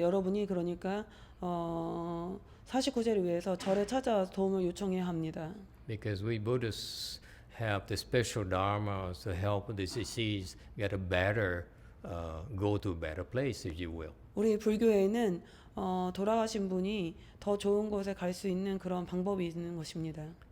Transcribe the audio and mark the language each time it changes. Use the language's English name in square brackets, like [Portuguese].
[Korean] 여러분이 그러니까 49제를 위해서 절에 찾아와서 도움을 요청해야 합니다. [English] Because we Buddhists have the special dharmas to help the deceased get a better, go to a better place, if you will. [Korean] 우리 불교에는 돌아가신 분이 더 좋은 곳에 갈 수 있는 그런 방법이 있는 것입니다.